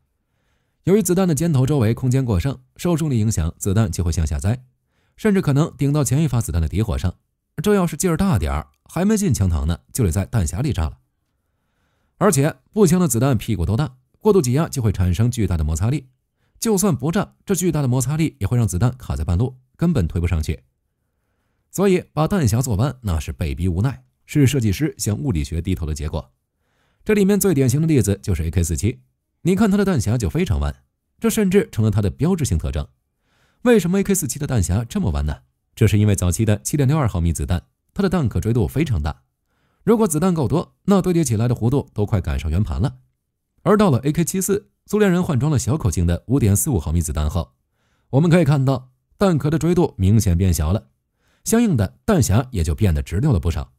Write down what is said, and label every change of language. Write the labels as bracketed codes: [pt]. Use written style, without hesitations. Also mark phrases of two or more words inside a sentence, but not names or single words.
[zh] 由於子彈的尖頭周圍空間過剩，受重力影響，子彈就會向下栽，甚至可能頂到前一發子彈的底火上。這要是勁兒大點兒，還沒進槍膛呢，就得在彈匣裡炸了。而且，步槍的子彈屁股都大，過度擠壓就會產生巨大的摩擦力。就算不炸，這巨大的摩擦力也會讓子彈卡在半路，根本推不上去。所以，把彈匣做彎，那是被逼無奈。是設計師向物理學低頭的結果。這裡面最典型的例子就是 AK47， 你看它的彈匣就非常彎，這甚至成了它的標誌性特徵。為什麼 AK47 的彈匣這麼彎呢？這是因為早期的 7.62 毫米子彈，它的彈可追度非常大，如果子彈夠多，那堆疊起來的弧度都快趕上圓盤了。而到了 AK74， 蘇聯人換裝了小口徑的 5.45 毫米子彈後，我們可以看到彈殼的追度明顯變小了，相應的彈匣也就變得直溜了不少。